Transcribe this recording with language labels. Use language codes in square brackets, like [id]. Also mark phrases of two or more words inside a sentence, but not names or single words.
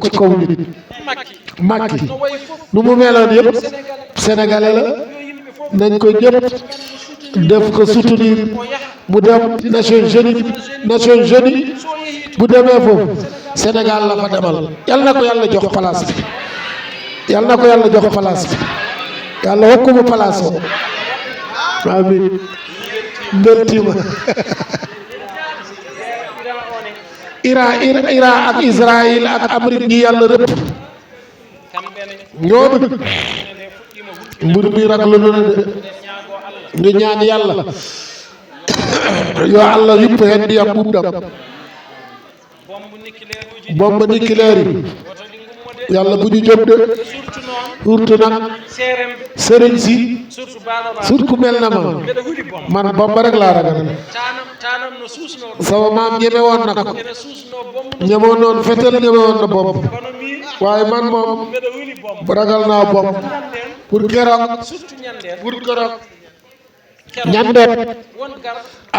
[wo] ci kaw nit Macky nu mu meloon yëpp sénégalais la nañ ko ñëpp def ko soutenir mu dem Nations Unies bu demee foofu Sénégal la fa demal yal na ko yàlla jox place bi yàlla wokku mu place o amin mbeltima Iran ak Israël ak Amérique ñi yàlla rëpp ñoom mbir mi raglu na de ñu ñaan yàlla [ff] yo Allah yuppe hen ndiyam ɓuuɓɗam [fr] bombe nucléaire [wo] yi yàlla bu ñu jóg de surtout nag sëriñ si surtout ku mel na ma man bomba rek laa ragal sama maam ñeme woon na ko ñemoon noonu fetel ñeme woon na bomb waaye man moom ragal naa bomb pour keroog ñandeet am